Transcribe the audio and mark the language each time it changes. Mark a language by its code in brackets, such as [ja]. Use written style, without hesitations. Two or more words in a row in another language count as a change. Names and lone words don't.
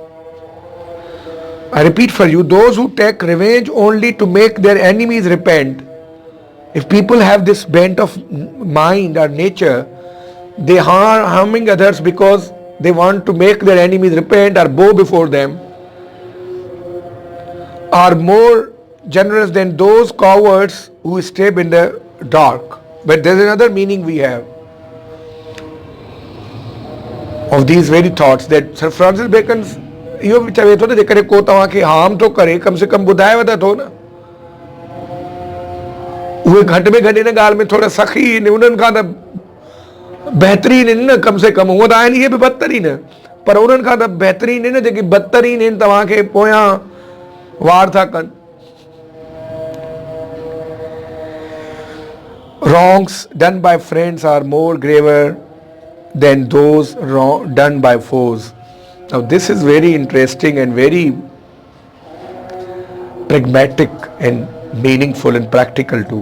[en] I repeat for you, those who take revenge only to make their enemies repent, if people have this bent of mind or nature, they are harming others because they want to make their enemies repent or bow before them, are more generous than those cowards who stay in the dark. But there is another meaning we have of these very thoughts that Sir Francis Bacon [sd] इहो बि चवे थो न जेकॾहिं को तव्हांखे हार्म थो करे कम से कम ॿुधाएव त थो न उहे घटि में घटि इन ॻाल्हि में थोरा सखी आहिनि उन्हनि खां त बहितरीन आहिनि न कम से कम हूअं त आहिनि इहे बि बदतरीन पर उन्हनि खां त बहितरीन आहिनि जेके बदतरीन आहिनि तव्हांखे पोयां वार था कनि [en] Wrongs done by friends are more graver than those done by foes. Now this is very interesting and very pragmatic and meaningful and practical too.